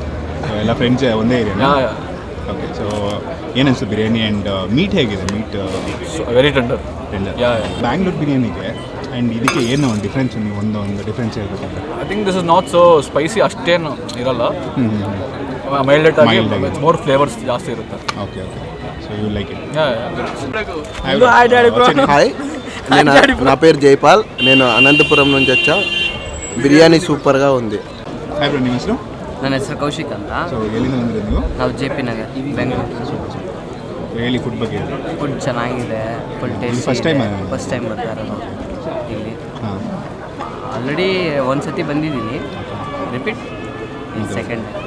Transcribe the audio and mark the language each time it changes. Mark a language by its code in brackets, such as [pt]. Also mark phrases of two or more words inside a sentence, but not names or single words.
[kn] ಸೊ ಎಲ್ಲ ಫ್ರೆಂಡ್ಸ್ ಒಂದೇ ಏರಿಯಾನಾ? ಓಕೆ, ಸೊ ಏನಿಸ್ತು ಬಿರಿಯಾನಿ ಆ್ಯಂಡ್ ಮೀಟ್ ಹೇಗಿದೆ? ಮೀಟ್ [en] very tender. [kn] ಬ್ಯಾಂಗ್ಳೂರ್ ಬಿರಿಯಾನಿಗೆ ಆ್ಯಂಡ್ ಇದಕ್ಕೆ ಏನು ಡಿಫ್ರೆನ್ಸ್? ನೀವು ಒಂದು ಡಿಫ್ರೆನ್ಸ್ ಹೇಳ್ಬೇಕಂದ್ರೆ? [en] I think this is not so spicy, [kn] ಅಷ್ಟೇನು ಇರಲ್ಲ. ಮೈಲ್ಡ್ ಆಗಿ [en] more flavours [kn] ಜಾಸ್ತಿ ಇರುತ್ತೆ. [en] OK, so you like it? [te] హాయ్, నా పేరు జైపాల్. నేను అనంతపురం నుంచి వచ్చా. బిర్యానీ సూపర్గా ఉంది. [kn] ಹಾಯ್ ಬ್ರೋ, ನಿಮ್ಮ ಹೆಸರು? ನನ್ನ ಹೆಸರು ಕೌಶಿಕ್ ಅಂತ. ಸೊ ಎಲ್ಲಿಂದ ಬಂದಿರೋದು ನೀವು? ನಾವು JP ನಗರ್, ಬೆಂಗಳೂರು. ಹೇಳಿ ಫುಡ್ ಬಗ್ಗೆ. ಫುಡ್ ಚೆನ್ನಾಗಿದೆ, [en] full taste. first time [kn] ಬರ್ತಾ ಇರೋದು ಇಲ್ಲಿ. ಹಾಂ, ಆಲ್ರೆಡಿ ಒಂದು ಸತಿ ಬಂದಿದ್ದೀನಿ, [en] repeat second.